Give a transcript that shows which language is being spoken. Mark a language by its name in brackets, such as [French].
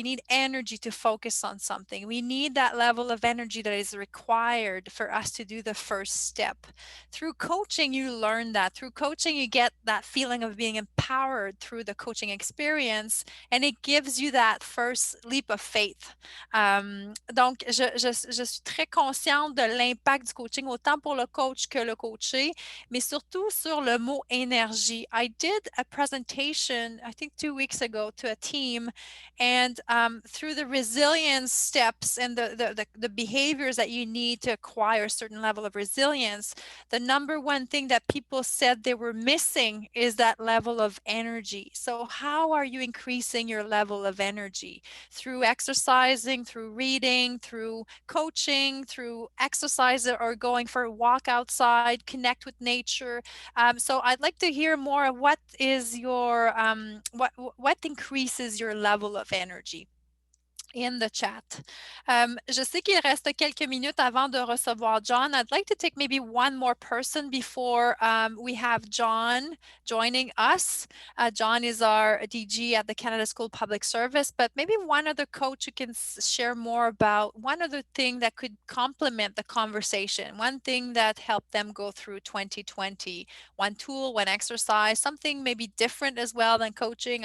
[English] We need energy to focus on something. We need that level of energy that is required for us to do the first step. Through coaching, you learn that. Through coaching, you get that feeling of being empowered through the coaching experience, and it gives you that first leap of faith. [French] Donc, je suis très consciente de l'impact du coaching, autant pour le coach que le coaché, mais surtout sur le mot énergie. [English] I did a presentation, I think 2 weeks ago, to a team, and through the resilience steps and the behaviors that you need to acquire a certain level of resilience, the number one thing that people said they were missing is that level of energy. So how are you increasing your level of energy? Through exercising, through reading, through coaching, through exercise, or going for a walk outside, connect with nature. So I'd like to hear more of what is your, what increases your level of energy. In the chat. [French] Je sais qu'il reste quelques minutes avant de recevoir John. [English] I'd like to take maybe one more person before we have John joining us. John is our DG at the Canada School Public Service, but maybe one other coach who can share more about one other thing that could complement the conversation, one thing that helped them go through 2020, one tool, one exercise, something maybe different as well than coaching.